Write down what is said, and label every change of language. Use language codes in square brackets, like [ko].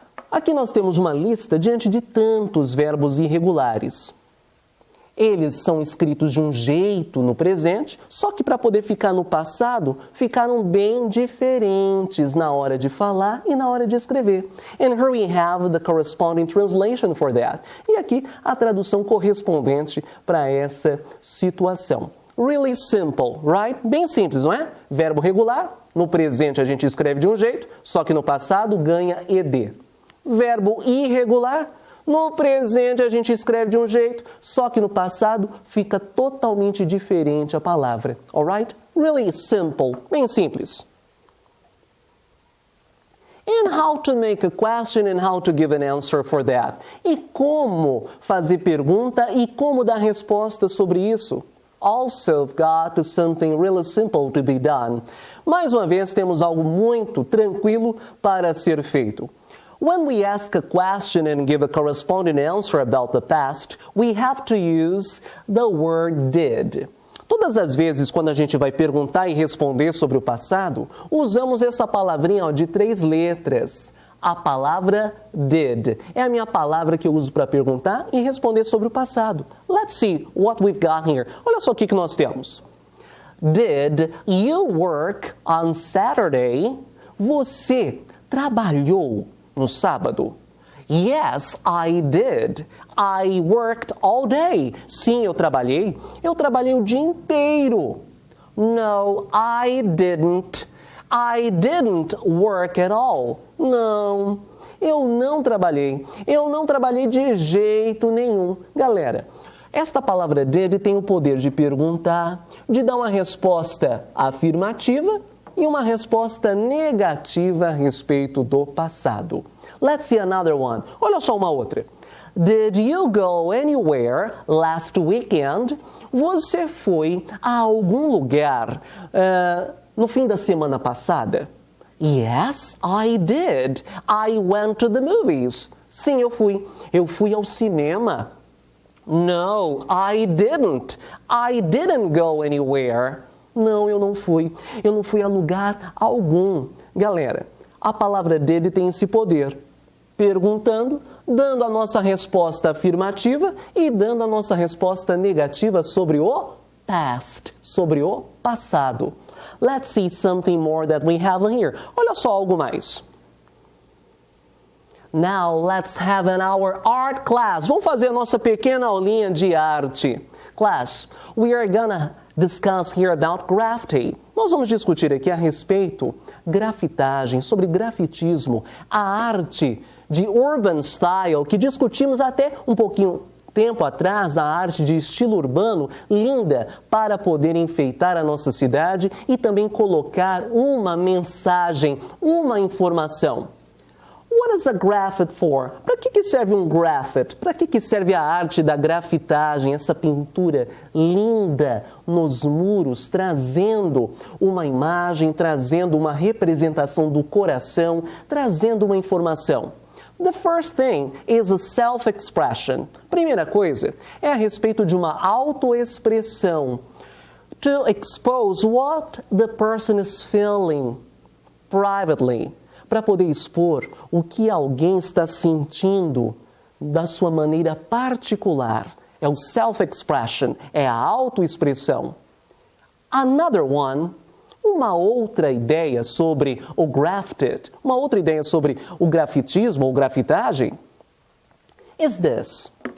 [pt] Aqui nós temos uma lista diante de tantos verbos irregulares. Eles são escritos de um jeito no presente, só que para poder ficar no passado, ficaram bem diferentes na hora de falar e na hora de escrever. [en] And here we have the corresponding translation for that. [pt] E aqui a tradução correspondente para essa situação. [en] Really simple, right? [pt] Bem simples, não é? Verbo regular, no presente a gente escreve de um jeito, só que no passado ganha ED. Verbo irregular, no presente a gente escreve de um jeito, só que no passado fica totalmente diferente a palavra. [en] Alright? Really simple. [pt] Bem simples. [en] And how to make a question and how to give an answer for that. [pt] E como fazer pergunta e como dar resposta sobre isso. [en] Also, I've got something really simple to be done. [pt] Mais uma vez, temos algo muito tranquilo para ser feito. [en] When we ask a question and give a corresponding answer about the past, we have to use the word did. [pt] Todas as vezes, quando a gente vai perguntar e responder sobre o passado, usamos essa palavrinha de 3 letras. A palavra did. É a minha palavra que eu uso para perguntar e responder sobre o passado. [en] Let's see what we've got here. [pt] Olha só o que nós temos. [en] Did you work on Saturday? [pt] Você trabalhou no sábado? [en] Yes, I did. I worked all day. [pt] Sim, eu trabalhei. Eu trabalhei o dia inteiro. [en] No, I didn't. I didn't work at all. [pt] Não, eu não trabalhei. Eu não trabalhei de jeito nenhum. Galera, esta palavra did tem o poder de perguntar, de dar uma resposta afirmativa e uma resposta negativa a respeito do passado. [en] Let's see another one. [pt] Olha só uma outra. [en] Did you go anywhere last weekend? [pt] Você foi a algum lugar no fim da semana passada? [en] Yes, I did. I went to the movies. [pt] Sim, eu fui. Eu fui ao cinema. [en] No, I didn't. I didn't go anywhere. [pt] Não, eu não fui. Eu não fui a lugar algum. Galera, a palavra did tem esse poder. Perguntando, dando a nossa resposta afirmativa e dando a nossa resposta negativa sobre o past, sobre o passado. [en] Let's see something more that we have here. [pt] Olha só algo mais. [en] Now let's have our art class. [pt] Vamos fazer a nossa pequena aulinha de arte. [en] Class, we are gonna discuss here about graffiti. [pt] Nós vamos discutir aqui a respeito grafitagem, sobre grafitismo, a arte de urban style, que discutimos até um pouquinho tempo atrás, a arte de estilo urbano, linda para poder enfeitar a nossa cidade e também colocar uma mensagem, uma informação. [en] What is a graffiti for? [pt] Para que serve um graffiti? Para que serve a arte da grafitagem, essa pintura linda nos muros, trazendo uma imagem, trazendo uma representação do coração, trazendo uma informação? [en] The first thing is a self-expression. [pt] Primeira coisa é a respeito de uma autoexpressão. [en] To expose what the person is feeling privately. [pt] Para poder expor o que alguém está sentindo da sua maneira particular. É o self-expression, é a autoexpressão. [en] Another one, [pt] uma outra ideia sobre o graffiti, uma outra ideia sobre o grafitismo ou grafitagem, [en] is this.